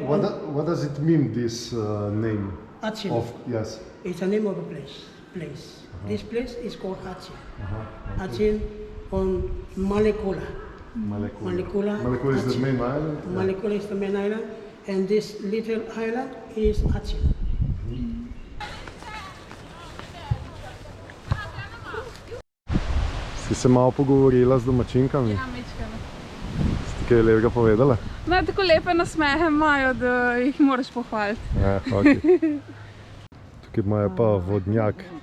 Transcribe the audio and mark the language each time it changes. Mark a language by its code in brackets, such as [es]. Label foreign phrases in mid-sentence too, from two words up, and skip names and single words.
[en] What does it mean, this name? Achin. Yes. It's the name of a place. This place is called Achin. Achin on Malekula. Malekula. Malekula is the Achin. main island? Malekula is the main island, and this little island is Achin. [sl] Si se malo pogovorila z domačinkami? Ja, mečkano. Ste kaj lepega povedala? No, tako lepe nasmehe imajo, da jih moraš pohvaliti. Ja, okay. Tukaj imajo pa vodnjak.